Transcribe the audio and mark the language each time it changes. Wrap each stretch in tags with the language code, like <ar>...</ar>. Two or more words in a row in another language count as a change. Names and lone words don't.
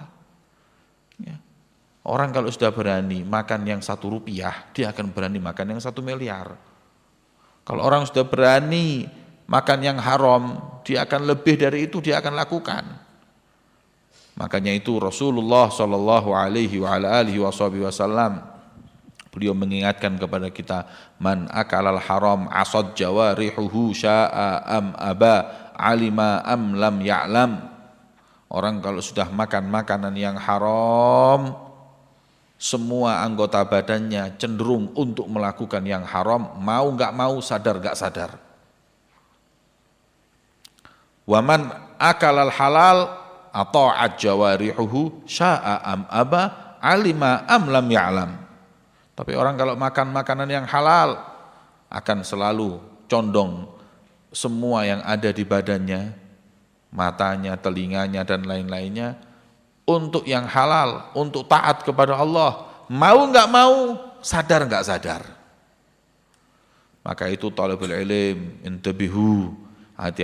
<id>Ya. Orang kalau sudah berani makan yang 1 rupiah, dia akan berani makan yang 1 miliar. Kalau orang sudah berani makan yang haram, dia akan lebih dari itu, dia akan lakukan. Makanya itu Rasulullah</id> <ar>صلى الله عليه وعلى آله وسلم</ar> <id>beliau mengingatkan kepada kita,</id> <ar>من أكل الحرام عصت جوارحه شاء أم أبى علم أم لم يعلم.</ar> <id>Orang kalau sudah makan makanan yang haram, semua anggota badannya cenderung untuk melakukan yang haram, mau enggak mau, sadar enggak sadar.</id> <ar>ومن أكل الحلال أطاعت جوارحه شاء أم أبى علم أم لم يعلم.</ar> <id>Tapi orang kalau makan makanan yang halal akan selalu condong semua yang ada di badannya, matanya, telinganya dan lain-lainnya untuk yang halal, untuk taat kepada Allah. Mau enggak mau, sadar enggak sadar. Maka itu</id> <ar>طلاب العلم,</ar> <id>intabihu, hati-hati.</id>